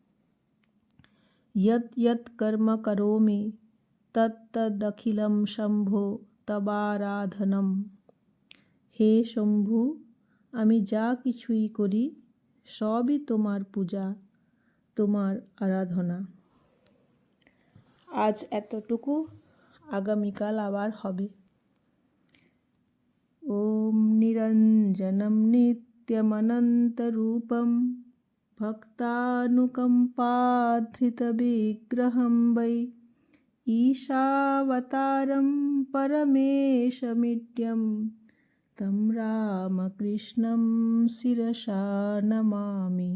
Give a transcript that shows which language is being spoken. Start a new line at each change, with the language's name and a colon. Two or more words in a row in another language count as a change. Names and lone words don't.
Sanskrit: যৎ যৎ কর্ম করোমি তত্তদখিলম শম্ভো তবারাধনম।
Bangla: হে শম্ভু, আমি যা কিছুই করি সবই তোমার পূজা, তোমার আরাধনা। আজ এতটুকু, আগামীকাল আবার হবে।
Sanskrit: ওম নিরঞ্জনম নিত্যমনন্তরূপম ভক্তানুকম্পাধৃতবিগ্রহম বৈ ঈশাবতারম পরমেশমিড্যম তম রামকৃষ্ণম শিরসা নমামি।